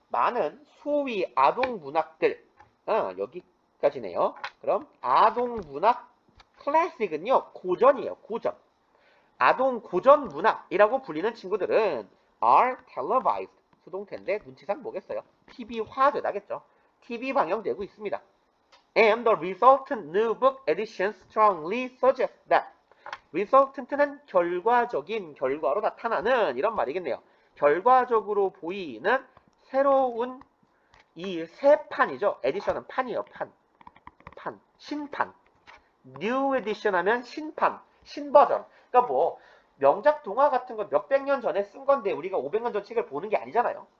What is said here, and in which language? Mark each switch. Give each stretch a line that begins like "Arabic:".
Korean: 많은 소위 아동 문학들 여기까지네요. 그럼 아동 문학 클래식은요 고전이에요. 고전. 아동 고전 문학이라고 불리는 친구들은
English: are televised
Korean: 수동태인데 눈치상 뭐겠어요? TV화되다겠죠. TV 방영되고 있습니다.
English: And the resultant new book editions strongly suggest that resultant는
Korean: 결과적인 결과로 나타나는 이런 말이겠네요. 결과적으로 보이는 새로운 이 새 판이죠. 에디션은 판이에요. 판. 신판.
English: new edition
Korean: 하면 신판. 신버전. 그러니까 뭐 명작 동화 같은 건 몇백 년 전에 쓴 건데 우리가 500년 전 책을 보는 게 아니잖아요.